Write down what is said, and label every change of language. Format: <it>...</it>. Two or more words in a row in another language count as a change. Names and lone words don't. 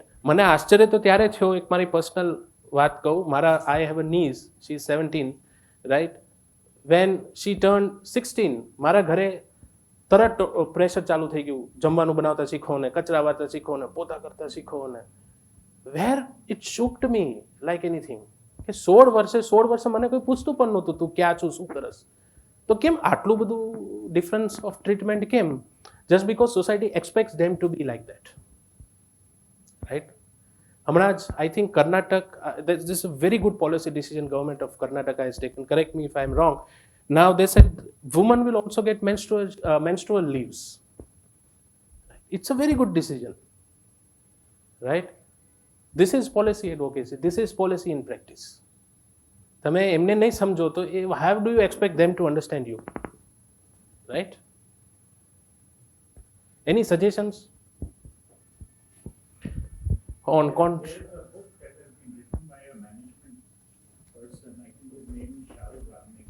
<gu>મને આશ્ચર્ય તો ત્યારે થયો, એક મારી પર્સનલ વાત કહું.</gu> <en>મારા I have a niece, she is 17, right? When she turn 16,</en> <gu>મારા ઘરે તરત પ્રેશર ચાલુ થઈ ગયું, જમવાનું બનાવતા શીખો ને, કચરા વાળતા શીખો ને, પોતા કરતા શીખો ને.</gu> <en>Where it shocked me like anything.</en> <gu>કે 16 વર્ષે મને કોઈ પૂછતું પણ નહોતું તું ક્યાં છું, શું કરસ. તો કેમ આટલું બધું</gu> <en>difference of treatment</en> <gu>કેમ?</gu> <en>Just because society expects them to be like that, right?</en> <gu>હમણાં જ</gu> <en>I think</en> <gu>કર્ણાટક,</gu> <en>this is a very good policy decision government of Karnataka has taken. Correct me if I am wrong. Now they said women will also get menstrual leaves. It's a very good decision, right? This is policy advocacy. This is policy in practice.</en> <gu>તમે એમને નહીં સમજો તો</gu> <en>how do you expect them to understand you, right? Any suggestions on There's a book that has been written by a management person. I think his name is Wadhwaniya.</en>